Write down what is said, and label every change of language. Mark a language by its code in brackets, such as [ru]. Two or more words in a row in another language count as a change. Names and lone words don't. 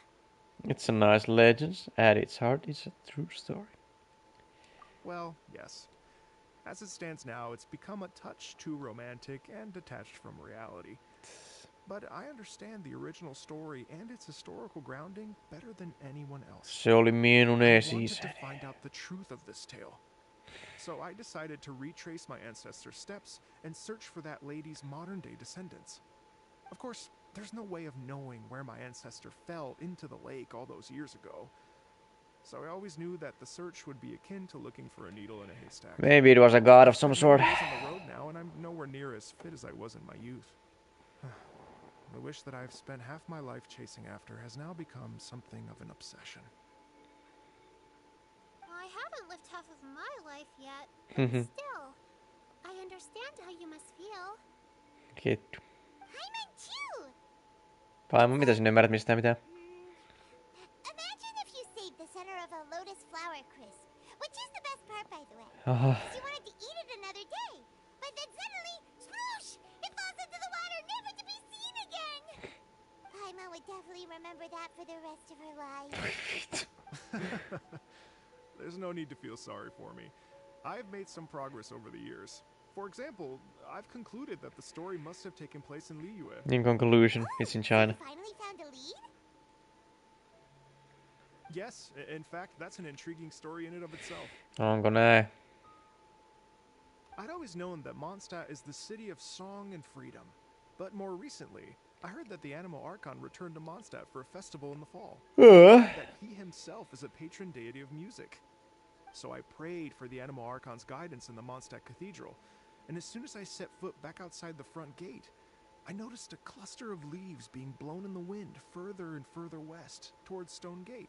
[en] It's a nice legend. At its heart, it's a true story. Well, yes. As it stands now, it's become a touch too romantic and detached from reality. But I understand the original story and its historical grounding better than anyone else. [fi] Se oli minun [en] I wanted to [fi] esi-isäni. [en] find out the truth of this tale. So I decided to retrace my ancestors' steps and search for that lady's modern-day descendants. Of course, there's no way of knowing where my ancestor fell into the lake all those years ago. So I always knew that the search would be akin to looking for a needle in a haystack. Maybe it was a god of some I'm sort. many years on the road now, and I'm nowhere near as fit as I was in my youth. The wish that I've spent half my life chasing after has now become something of an obsession. I haven't lived half of my life yet. Still, I understand how you must feel. [fi] Kettu. [en] I meant too. [fi] Vaimo, mitä sinä ymmärrät mistään mitään? [en] Imagine if you saved the center of a lotus flower crisp, which is the best part, by the way. Aha. 'Cause you wanted to eat it another day, but then suddenly, swoosh! It falls into the water, never to be seen again. Paima would definitely remember that for the rest of her life. There's no need to feel sorry for me. I've made some progress over the years. For example, I've concluded that the story must have taken place in Liyue. In conclusion, it's in China. You finally found a lead? Yes, in fact, that's an intriguing story in and of itself. [fi] Onko näin? [en] I'd always known that Mondstadt is the city of song and freedom. But more recently, I heard that the Animal Archon returned to Mondstadt for a festival in the fall. That he himself is a patron deity of music. So I prayed for the Animal Archon's guidance in the Mondstadt Cathedral, and as soon as I set foot back outside the front gate, I noticed a cluster of leaves being blown in the wind further and further west, towards Stone Gate.